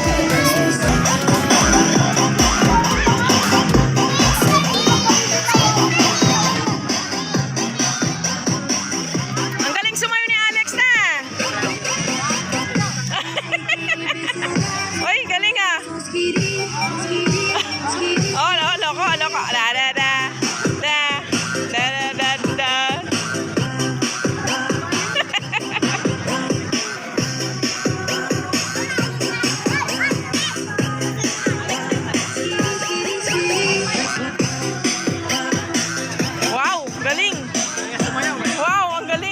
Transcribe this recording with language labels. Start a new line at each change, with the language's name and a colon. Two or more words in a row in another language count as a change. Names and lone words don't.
Filipino: Ang galing sumayo ni Alex na! Uy, galing ah! Oh, loko. Da, da, da. Da, da, da, da, da. Wow, galing! Wow, ang galing!